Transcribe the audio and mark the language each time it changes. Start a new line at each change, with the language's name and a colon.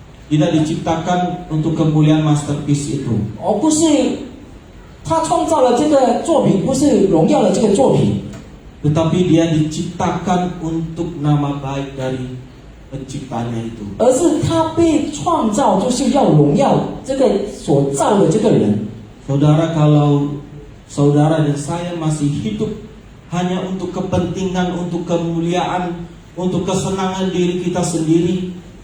Indonesian: Tidak diciptakan untuk kemuliaan masterpiece itu.
Chinese: 而不是他创造了这个作品，不是荣耀了这个作品，
Indonesian: Tetapi dia diciptakan untuk nama baik dari penciptanya itu.
Chinese: 而是他被创造就是要荣耀这个所造的这个人。
Indonesian: Saudara, kalau saudara dan saya masih hidup hanya untuk kepentingan, untuk kemuliaan, untuk kesenangan diri kita sendiri,